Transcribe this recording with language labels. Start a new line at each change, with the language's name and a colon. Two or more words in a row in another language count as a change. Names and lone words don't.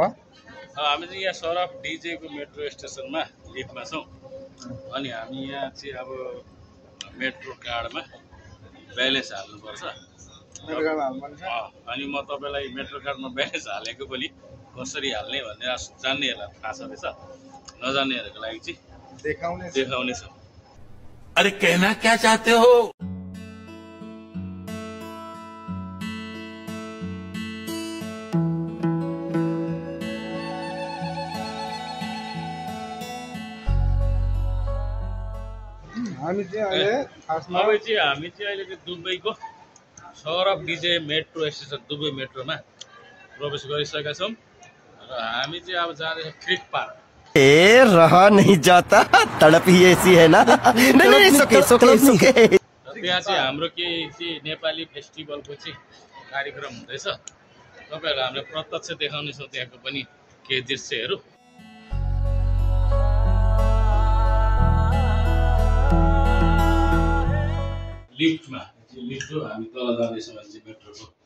Nepali: हामी चाहिँ यहाँ सरफ डिजेको
English: metro stationमा
Nepali: लिफ्टमा छौँ अनि हामी यहाँ चाहिँ अब
English: metro cardमा
Nepali: ब्यालेन्स हाल्नुपर्छ अनि म तपाईँलाई
English: metro cardमा
Nepali: ब्यालेन्स हालेको पनि कसरी हाल्ने भन्ने जान्नेहरूलाई थाहा छ रहेछ नजान्नेहरूको लागि चाहिँ देखाउने छ
Hindi: अरे कहना क्या चाहते हो
Nepali: हामी चाहिँ अहिले दुबईको सरफ डिजे मेट्रो स्टेसन दुबई मेट्रोमा प्रवेश गरिसकेका छौँ र हामी चाहिँ अब जाँदैछौँ क्रिक पार्क
Hindi: रहा नहीं जाता तड़प ही ऐसी है ना नहीं सुके
Nepali: त्यहाँ चाहिँ हाम्रो केही चाहिँ नेपाली फेस्टिभलको चाहिँ कार्यक्रम हुँदैछ तपाईँहरू हामीले प्रत्यक्ष देखाउनेछौँ त्यहाँको पनि केही दृश्यहरू लिफ्टमा लिफ्ट हो हामी तल जाँदैछौँ भने मेट्रोको